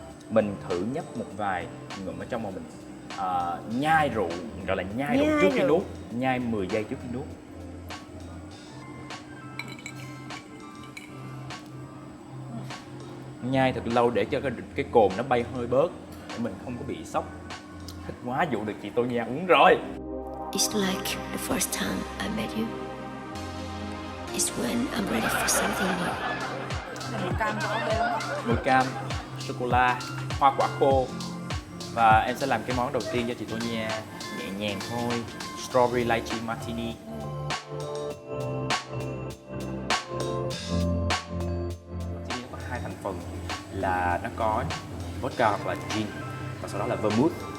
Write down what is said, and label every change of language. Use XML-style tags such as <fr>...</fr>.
<vi>Mình thử nhấp một vài ngụm ở trong mà mình nhai rượu, gọi là nhai rượu trước khi nuốt, nhai 10 giây trước khi nuốt. Nhai thật lâu để cho cái cồn nó bay hơi bớt, để mình không có bị sốc. Thích quá, dụ được chị Tô Nha uống rồi.</vi> <en>It's like the first time I met you. It's when I'm ready for something new.</en> <vi>Mùi cam có ok không? Mùi cam, sô cô la, hoa quả khô. Và em sẽ làm cái món đầu tiên cho chị Tô Nha, nhẹ nhàng thôi.</vi> <en>Strawberry lychee martini.</en> <vi>Martini nó có hai thành phần, là nó có vodka hoặc là gin, và sau đó là vermouth.</vi>